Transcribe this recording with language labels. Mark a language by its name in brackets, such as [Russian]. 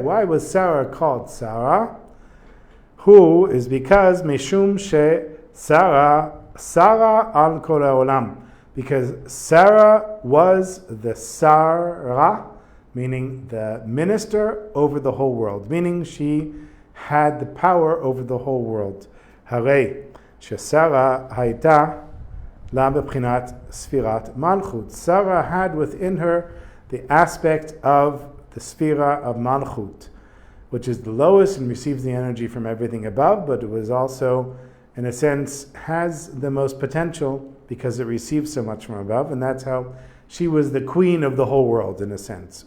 [English] Why was Sarah called Sarah? Who is because [Hebrew] Meshum she Sarah al kol haolam. [English] Because Sarah was the Sarah, meaning the minister over the whole world, meaning she had the power over the whole world. [Hebrew] הרי ששרה הייתה לה בבחינת ספירת מלכות. [English] Sarah had within her the aspect of the sphera of malchut, which is the lowest and receives the energy from everything above, but it was also, in a sense, has the most potential because it receives so much from above, and that's how she was the queen of the whole world, in a sense.